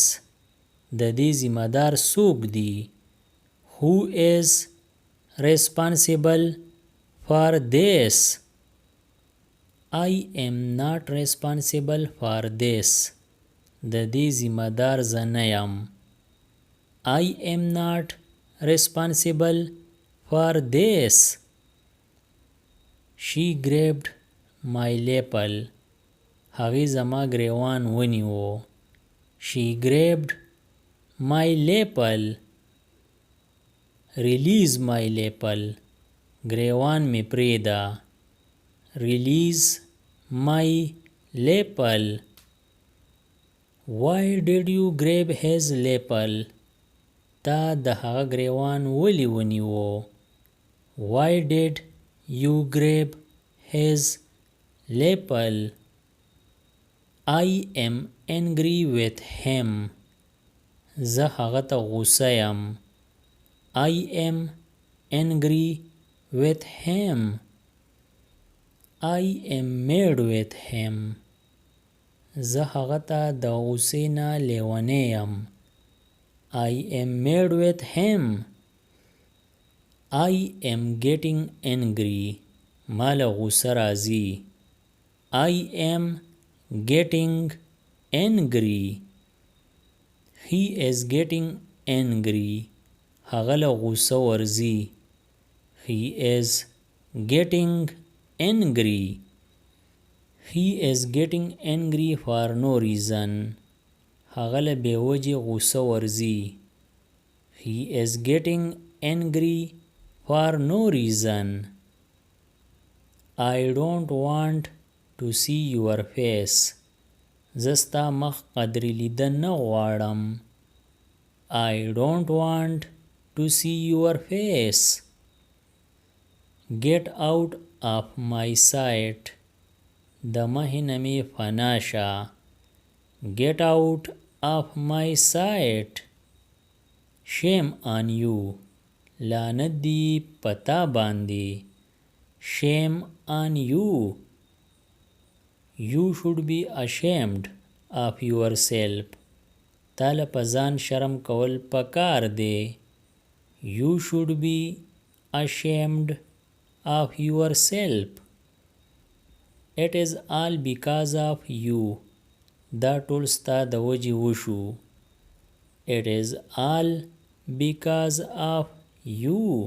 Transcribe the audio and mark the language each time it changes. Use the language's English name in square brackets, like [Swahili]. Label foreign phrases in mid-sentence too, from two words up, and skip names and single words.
[Pashto] د دې ذمہ دار څوک دی. [English] who is responsible for this. I am not responsible for this. [Pashto] د دې ذمہ دار زه نه یم. [English] I am not responsible for this. she grabbed my lapel. [Pashto] هغې زما ګریوان ونیو. [English] she grabbed my lapel. release my lapel. [Pashto] ګریوان می پریدا. [English] release my lapel. why did you grab his lapel. [Pashto] تا د هغه ګریوان ولی ونیو. [English] why did you grab his lapel. I am angry with him. [Pashto] زه هغه ته غوسه یم. [English] I am angry with him. I am mad with him. [Pashto] زه هغه ته د غوسې نه لیونی یم. [English] I am mad with him. I am getting angry. [Pashto] ما له غوسه راځي. [English] I am getting angry. He is getting angry. [Pashto] هغه له غوسه ورځي. [English] He is getting angry. He is getting angry for no reason. [Pashto] هغه له بې وجې غوسه ورځي. [English] He is getting angry for no reason. I don't want to see your face. [Pashto] زه ستا مخ قدرې لیدن نه غواړم. [English] I don't want to see your face. Get out of my sight. [Pashto] د مخې نه مې فنا شه. [English] Get out of my sight. Shame on you. [Pashto] لعنت دی پتا باندې. [English] Shame on you. You should be ashamed of yourself. [Pashto] تاله په ځان شرم کول پکار دی. [English] You should be ashamed of yourself. It is all because of you. [Pashto] دا ټول ستا د وجې وشو. [English] It is all because of you.